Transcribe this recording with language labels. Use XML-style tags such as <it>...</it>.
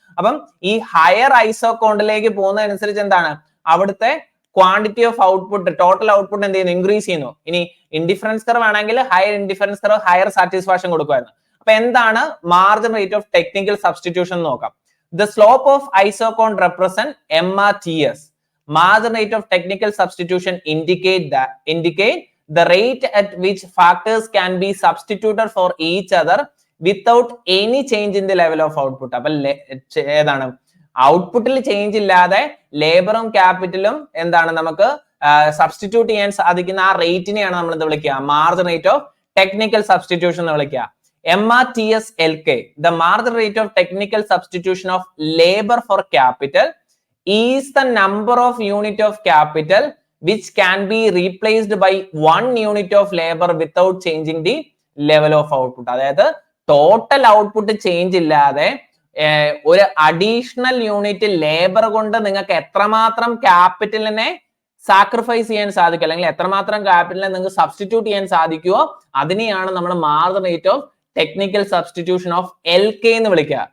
<ml>അപ്പം ഈ ഹയർ ഐസോകോണ്ടിലേക്ക് പോകുന്നതനുസരിച്ച് എന്താണ് അവിടുത്തെ quantity of output total output എന്ത് ചെയ്യുന്നു ഇൻക്രീസ് ചെയ്യുന്നു. ഇനി ഇൻഡിഫറൻസ് കർവ് ആണെങ്കിൽ higher indifference curve higher satisfaction കൊടുക്കുമായിരുന്നു. അപ്പൊ എന്താണ് margin rate of technical substitution നോക്കാം.</ml> <en>The slope of isoquant represent MRTS. Margin rate of technical substitution indicate the rate at which factors can be substituted for each other without any change in the level of output.</en> <ml>അപ്പൊ ഏതാണ് ഔട്ട്പുട്ടിൽ change ഇല്ലാതെ ലേബറും ക്യാപിറ്റലും എന്താണ് നമുക്ക് substitute ചെയ്യാൻ സാധിക്കുന്ന ആ റേറ്റിനെയാണ് നമ്മൾ എന്ത് വിളിക്കുക margin rate of technical substitution എന്ന് വിളിക്കുക.</ml> <en>MRTS LK, the margin rate of technical substitution of labor for capital is the number of unit of capital which can be replaced by 1 unit of labor without changing the level of output.</en> <ml>അതായത് total output change ഇല്ലാതെ ഒരു additional unit labour കൊണ്ട് നിങ്ങൾക്ക് എത്രമാത്രം ക്യാപിറ്റലിനെ sacrifice ചെയ്യാൻ സാധിക്കും അല്ലെങ്കിൽ എത്രമാത്രം ക്യാപിറ്റലിനെ നിങ്ങൾക്ക് സബ്സ്റ്റിറ്റ്യൂട്ട് ചെയ്യാൻ സാധിക്കുമോ അതിനെയാണ് നമ്മൾ margin rate of technical substitution of LK എന്ന് വിളിക്കുക.</ml>